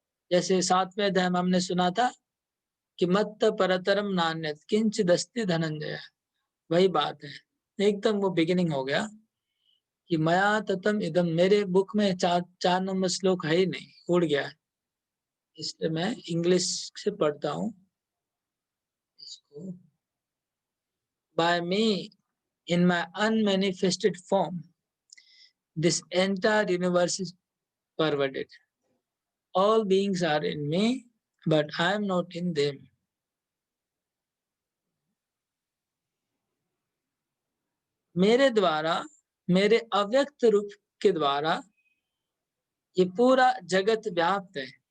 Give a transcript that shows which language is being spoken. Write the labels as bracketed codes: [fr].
[hi] जैसे 7वें अध्याय में हमने सुना था कि [sa] मत्त परतरम नान्यत किंचिदस्ति धनंजय, [hi] वही बात है, एकदम वो बिगिनिंग हो गया कि [sa] मया ततम इदम। [hi] मेरे बुक में 4 नंबर श्लोक है ही नहीं, उड़ गया है, इसलिए मैं इंग्लिश से पढ़ता हूँ इसको। [en] By me in my unmanifested form this entire universe is pervaded. All beings are in me, but I am not in them. [hi] मेरे द्वारा, मेरे अव्यक्त रूप के द्वारा ये पूरा जगत व्याप्त है।